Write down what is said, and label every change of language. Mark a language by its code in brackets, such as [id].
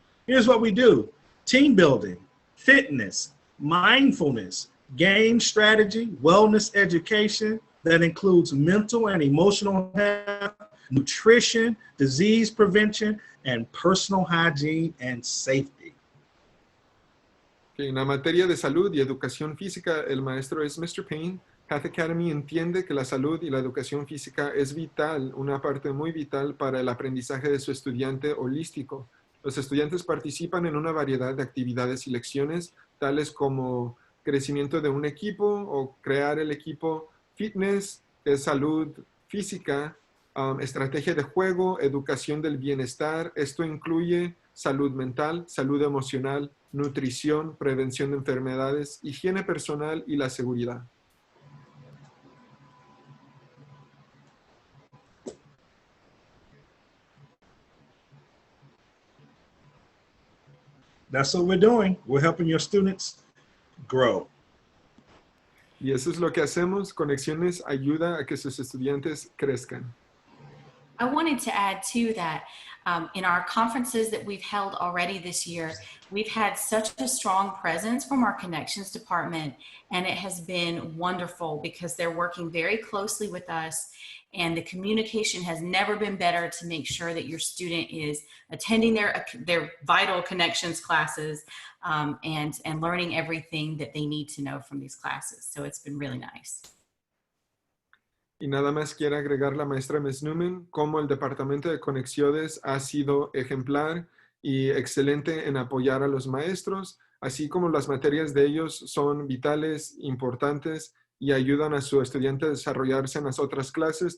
[en] Here's what we do: team building, fitness, mindfulness, game strategy, wellness education that includes mental and emotional health, nutrition, disease prevention, and personal hygiene and safety. [es] En la materia de salud y educación física, el maestro es Mr. Payne. Path Academy entiende que la salud y la educación física es vital, una parte muy vital para el aprendizaje de su estudiante holístico. Los estudiantes participan en una variedad de actividades y lecciones, tales como crecimiento de un equipo o crear el equipo, fitness, que es salud física, estrategia de juego, educación del bienestar. Esto incluye salud mental, salud emocional, nutrición, prevención de enfermedades, higiene personal y la seguridad. [en] That's what we're doing. We're helping your students grow. [es] Y eso es lo que hacemos. Conexiones ayuda a que sus estudiantes crezcan. [en] I wanted to add too that in our conferences that we've held already this year, we've had such a strong presence from our connections department, and it has been wonderful because they're working very closely with us, and the communication has never been better to make sure that your student is attending their vital connections classes and learning everything that they need to know from these classes. So it's been really nice. [es] Y nada más quiere agregar la maestra Mesnumen cómo el Departamento de Conexiones ha sido ejemplar y excelente en apoyar a los maestros, así como las materias de ellos son vitales, importantes y ayudan a su estudiante a desarrollarse en las otras clases.